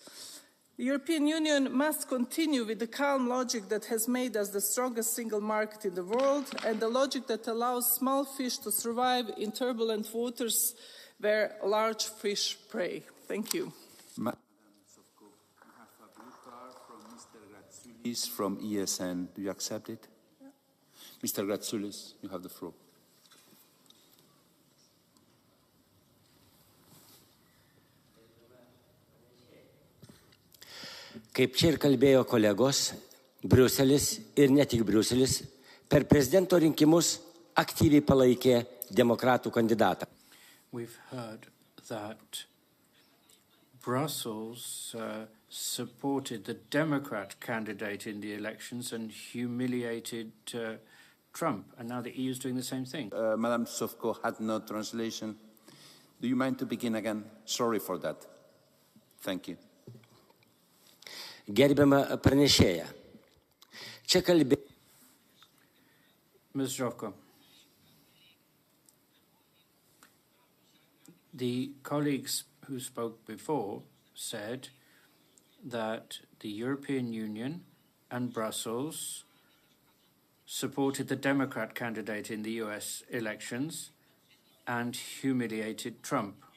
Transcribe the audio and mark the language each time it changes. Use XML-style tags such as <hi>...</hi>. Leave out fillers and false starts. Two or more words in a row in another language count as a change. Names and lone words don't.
<en>The European Union must continue with the calm logic that has made us the strongest single market in the world, and the logic that allows small fish to survive in turbulent waters where large fish prey. Thank you. Is from ESN. Do you accept it? Yeah. Mr. Gratsoulis, you have the floor.</en> <lt>Kaip čia ir kalbėjo kolegos, Briuselis ir ne tik Briuselis per prezidento rinkimus aktyviai palaikė demokratų kandidatą.</lt> <en>We've heard that Brussels supported the Democrat candidate in the elections and humiliated Trump, and now the EU is doing the same thing. Madam Zovko had no translation. Do you mind to begin again? Sorry for that. Thank you.</en> <lt>Gerbiama pranešėja, čia kalbė...</lt> <en>Ms. Zovko, the colleagues who spoke before said that the European Union and Brussels supported the Democrat candidate in the US elections and humiliated Trump.</en>